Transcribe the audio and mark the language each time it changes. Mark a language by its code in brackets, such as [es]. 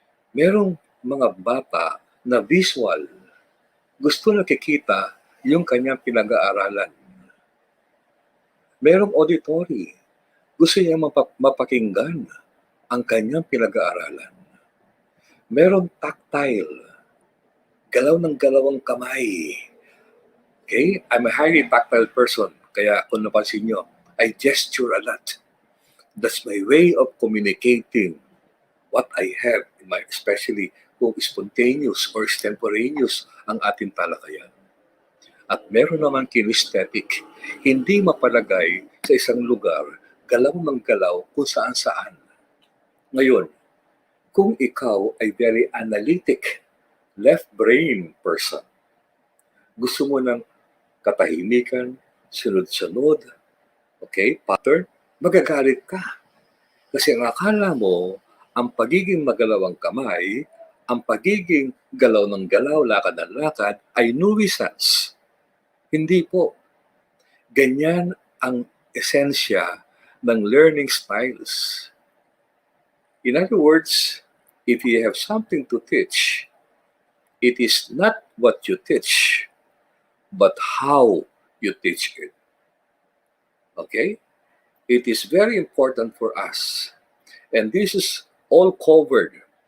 [tl] Merong mga bata na visual. Gusto nakikita yung kanyang pinag-aaralan. Merong auditory. Gusto niya mapakinggan ang kanyang pinag-aaralan. Merong tactile. Galaw ng galaw ang kamay. [en] Okay? I'm a highly tactile person. [tl] Kaya kung napansin nyo, [en] I gesture a lot. That's my way of communicating what I have, especially kung spontaneous or extemporaneous [tl] ang ating talakayan. At meron naman kinesthetic, hindi mapalagay sa isang lugar, galaw ng galaw kung saan-saan. Ngayon, kung ikaw ay [en] very analytic, left brain person, [tl] gusto mo ng katahimikan, sunod-sunod, okay, pattern, magagalit ka. Kasi ang akala mo, ang pagiging magalaw ang kamay, ang pagiging galaw ng galaw, lakad ng lakad, ay nuisance. Hindi po. Ganyan ang esensya ng learning styles. [en] In other words, if you have something to teach, it is not what you teach, but how you teach it. Okay? It is very important for us. And this is all covered.